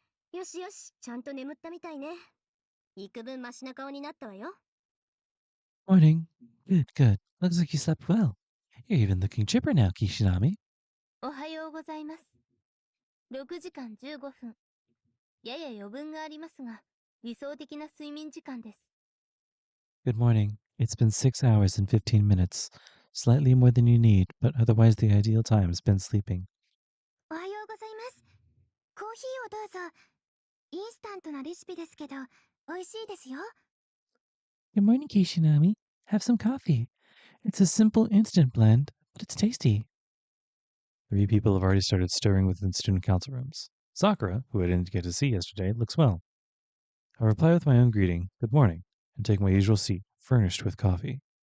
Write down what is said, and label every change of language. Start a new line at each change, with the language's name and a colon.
Japanese: よしよし、ちゃんと眠ったみたいね。幾分マシな顔になったわよ。
English: Morning. Good. Looks like you slept well. You're even looking chipper now, Kishinami.
Japanese: おはようございます。6時間15分。やや余分がありますが、理想的な睡眠時間です。
English: Good morning. It's been 6 hours and 15 minutes. Slightly more than you need, but otherwise the ideal time has been sleeping.
Japanese: おはようございます。コーヒーをどうぞ。インスタントなレシピですけど、美味しいですよ。
English: Good morning, Kishinami. Have some coffee. It's a simple instant blend, but it's tasty. 3 people have already started stirring within student council rooms. Sakura, who I didn't get to see yesterday, looks well. I reply with my own greeting, good morning, and take my usual seat, furnished with coffee.